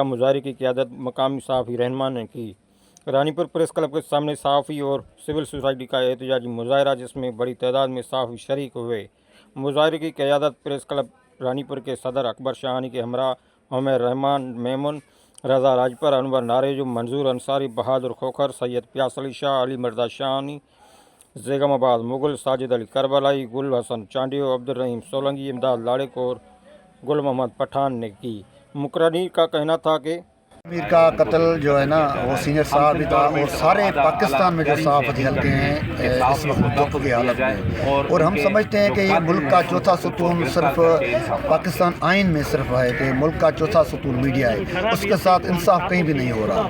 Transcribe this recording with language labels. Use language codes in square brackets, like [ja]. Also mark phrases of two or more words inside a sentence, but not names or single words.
[ur] مظاہرے کی قیادت مقامی صحافی رہنما نے کی۔ رانی پور پریس کلب کے سامنے صحافی اور سول سوسائٹی کا احتجاجی مظاہرہ، جس میں بڑی تعداد میں صحافی شریک ہوئے۔ مظاہرے کی قیادت پریس کلب رانی پور کے صدر اکبر شاہانی کے ہمراہ عمر رحمان میمن، رضا راجپر، انور نارےجو، منظور انصاری، بہادر کھوکھر، سید پیاس علی شاہ، علی مردا شانی، ذیگماباد مغل، ساجد علی کربلائی، گل حسن چانڈیو، عبدل رحیم سولنگی، امداد لاڑےکور، گل محمد پٹھان نے کی. مقررین کا کہنا تھا کہ میر کا قتل جو ہے نا وہ سینیئر صاحب بھی تھا، اور سارے پاکستان میں جو صحافتی حلقے ہیں اس وقت دکھ کی حالت میں، اور ہم سمجھتے ہیں کہ یہ ملک کا چوتھا ستون صرف پاکستان آئین میں صرف ہے کہ ملک کا چوتھا ستون میڈیا ہے، اس کے ساتھ انصاف کہیں بھی نہیں ہو رہا.